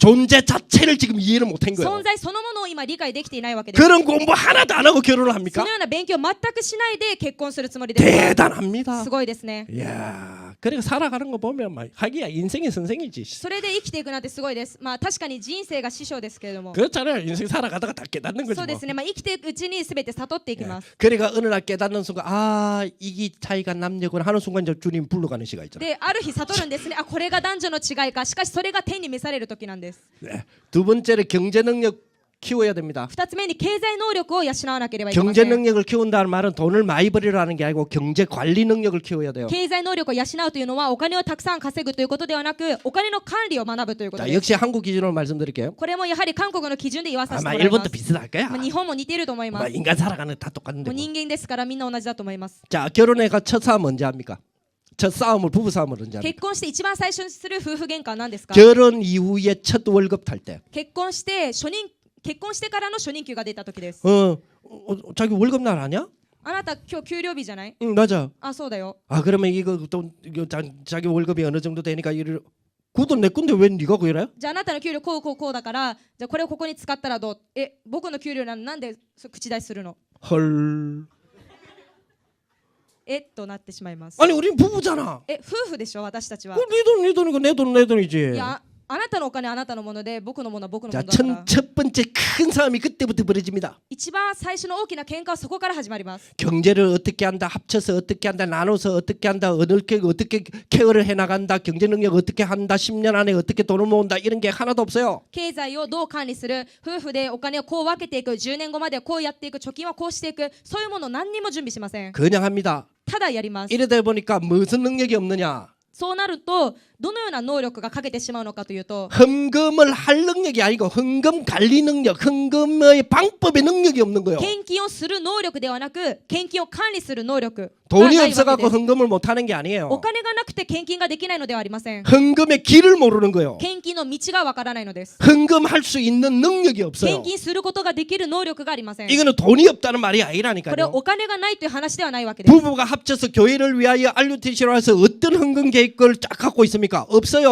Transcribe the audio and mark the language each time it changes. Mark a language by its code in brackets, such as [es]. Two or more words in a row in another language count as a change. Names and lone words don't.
[ko] 존재 자체를 지금 이해를 못한 거예요. [ja] 存在そのものを今理解できていないわけです。 [ko] 그런 공부 하나도 안 하고 결혼을 [ja] そ [ko] 합니까? [ja] のような勉強を全くしないで結婚するつもりです。 [ko] 대단합니다. [ja] すごいですね。 [ko] 이야, 그리고 살아가는 거 보면 막 하기야 인생의 선생이지. [ja] それで生きていくなんてすごいです。まあ確かに人生が師匠ですけれども。 [ko] 그렇잖아요. 인생 살아가다가 다 깨닫는 거지 [ja] そうで [ko] 뭐. [ja] すね。まあ生きていくうちに全て悟っていきます。 [ko] 그러니까 어느 날 깨닫는 순간 아 이게 차이가 남녀구나 하는 순간 이제 주님 불러가는 시간 있잖아요. [ja] で、ある日悟るんですね。あ、これが男女の違いか。しかしそれが天に召される時なんです。 [ko] 네. 두 번째는 경제 능력 키워야 됩니다. [ja] 二つ目に経済能力を養わなければいけま [ko] 경제 [ja] せん。 [ko] 능력을 키운다는 말은 돈을 많이 벌이라는 게 아니고 경제 관리 능력을 키워야 돼요. [ja] 経済能力を養うというのはお金をたくさん稼ぐということではなく、お金の管理を学ぶということ [ko] 자, [ja] です。 [ko] 역시 한국 기준으로 말씀드릴게요. [ja] これもやはり韓国の基準で言わさせて [ko] 아마 [ja] もらいま [ko] 일본도 [ja] す。 [ko] 비슷할 거야. [ja] まあ日本も似ていると思いま [ko] 뭐 [ja] す。 [ko] 인간 살아가는 거 다 똑같은데. [ja] もう [ko] 뭐. [ja] 人間ですからみんな同じだと思います。 [ko] 자, 결혼해가 첫 싸움 언제 합니까? 첫 싸움을 부부 싸움을 언제 합니까? [ja] 結婚して一番最初にする夫婦喧嘩は何ですか？ [ko] 결혼 이후에 첫 월급 탈 때. [ja] 結婚してからの初任給が出た時です。 [ko] 자기 월급 날 아냐? [ja] あなた今日給料日じゃない？ [ko] 응, 맞아. [ja] あ、そうだよ。 [ko] 아, 그러면 이거 또 이거 자기 월급이 어느 정도 되니까 이를 그것도 내 건데 왜 네가 그래? [ja] じゃああなたの給料こうだから、じゃあこれをここに使ったらどう？僕の給料なんで口出しするの？ [ko] 헐. [ja] となってしまいます。 [ko] 아니, 우린 부부잖아. [ja] 夫婦でしょ私たちは。 [ko] 네 돈이고 내 돈이지. [ja] いや、あなたのお金はあなたのもので、僕のものは僕のも [ko] 자, [ja] のだから。 [ko] 첫 번째 큰 싸움이 그때부터 벌어집니다. [ja] 一番最初の大きな喧嘩はそこから始まります。 [ko] 경제를 어떻게 한다, 합쳐서 어떻게 한다, 나눠서 어떻게 한다, 어떻게 케어를 해나간다, 경제 능력 어떻게 한다, 10년 안에 어떻게 돈을 모은다 이런 게 하나도 없어요. [ja] 経済をどう管理する、夫婦でお金をこう分けていく、10年後まではこうやっていく、貯金はこうしていく、そういうものを何にも準備しません。 [ko] 그냥 합니다. [ja] ただやります。 [ko] 이러다 보니까 무슨 능력이 없느냐? [ja] そうなるとどのような能力が欠けてしまうのかというと、 [ko] 헌금을 할 능력이 아니고 헌금 관리 능력, 헌금의 방법의 능력이 없는 거예요. [ja] 献金をする能力ではなく、献金を管理する能力が [ko] 돈이 [ja] ないわけ [ko] 없어갖고 [ja] です。 [ko] 헌금을 못하는 게 [ja] お [ko] 아니에요. [ja] 金がなくて献金ができないのではありません。 [ko] 헌금의 길을 모르는 거예요. [ja] 献金の道がわからないのです。 [ko] 헌금할 수 있는 능력이 [ja] 献 [ko] 없어요. [ja] 金することができる能力がありません。 [ko] 이거는 돈이 없다는 말이 [ja] これは [ko] 아니라니까요. [ja] お金がないという話ではないわけです。 [ko] 부부가 합쳐서 교회를 위하여 RUTC로 해서 어떤 헌금 계획을 쫙 갖고 있습니까? 없어요.